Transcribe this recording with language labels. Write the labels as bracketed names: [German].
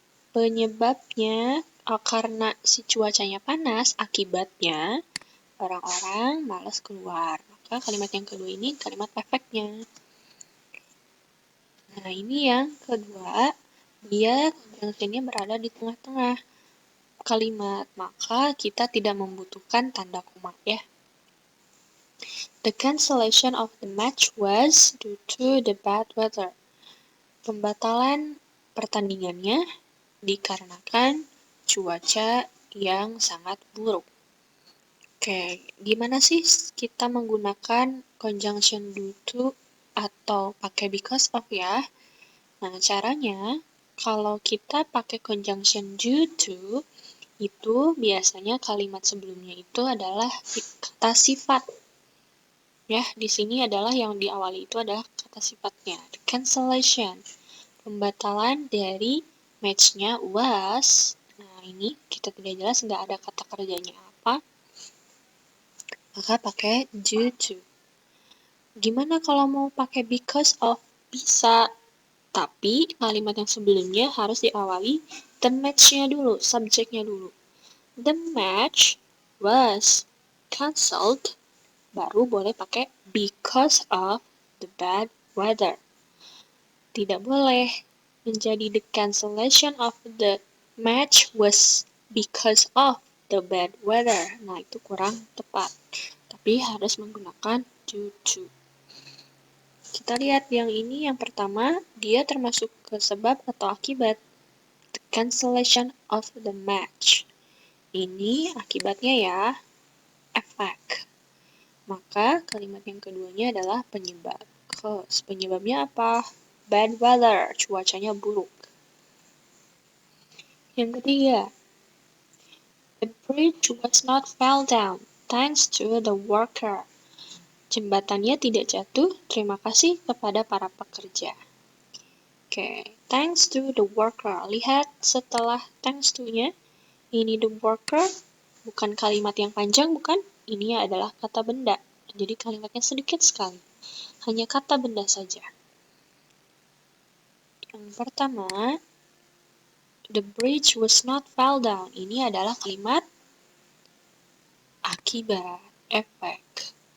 [Indonesian] Penyebabnya karena si cuacanya panas, akibatnya orang-orang malas keluar. Maka kalimat yang kedua ini kalimat efeknya. Nah, ini yang kedua, dia conjunction-nya berada di tengah-tengah kalimat, maka kita tidak membutuhkan tanda koma ya. [English] The cancellation of the match was due to the bad weather. [Indonesian] Pembatalan pertandingannya dikarenakan cuaca yang sangat buruk. Oke, gimana sih kita menggunakan conjunction due to atau pakai because of ya? Nah, caranya kalau kita pakai conjunction due to, itu biasanya kalimat sebelumnya itu adalah kata sifat. Ya, di sini adalah yang diawali itu adalah kata sifatnya. [English] The cancellation, [Indonesian] pembatalan dari match-nya was. Nah, ini kita tidak jelas, nggak ada kata kerjanya apa. Maka pakai due to. Gimana kalau mau pakai because of? Bisa. Tapi kalimat yang sebelumnya harus diawali the match-nya dulu, subjeknya dulu. [English] The match was cancelled. [Indonesian] Baru boleh pakai [English] because of the bad weather. [Indonesian] Tidak boleh menjadi [English] the cancellation of the match was because of the bad weather. [Indonesian] Nah, itu kurang tepat. Tapi harus menggunakan due to. Kita lihat yang ini yang pertama, dia termasuk ke sebab atau akibat. [English] The cancellation of the match. [Indonesian] Ini akibatnya ya, efek. Maka kalimat yang keduanya adalah penyebab. Cause. Penyebabnya apa? Bad weather. Cuacanya buruk. Yang ketiga. [English] The bridge was not fell down thanks to the worker. [Indonesian] Jembatannya tidak jatuh, terima kasih kepada para pekerja. [English] Oke, thanks to the worker. [Indonesian] Lihat setelah thanks to-nya, ini the worker, bukan kalimat yang panjang, bukan? Ini adalah kata benda. Jadi kalimatnya sedikit sekali. Hanya kata benda saja. Yang pertama, [English] the bridge was not fell down. [Indonesian] Ini adalah kalimat akibat, efek.